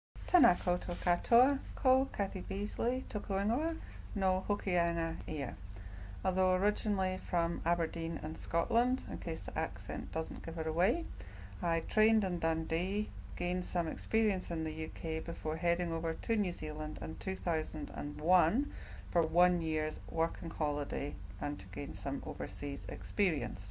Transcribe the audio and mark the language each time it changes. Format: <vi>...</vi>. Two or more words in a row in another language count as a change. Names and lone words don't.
<mi>Tēnā koutou katoa, ko Kathy Beasley, tōku ingoa, no Hokianga ia.</mi> <en>Although originally from Aberdeen in Scotland, in case the accent doesn't give it away, I trained in Dundee, gained some experience in the UK before heading over to New Zealand in 2001 for 1 year's working holiday and to gain some overseas experience.</en>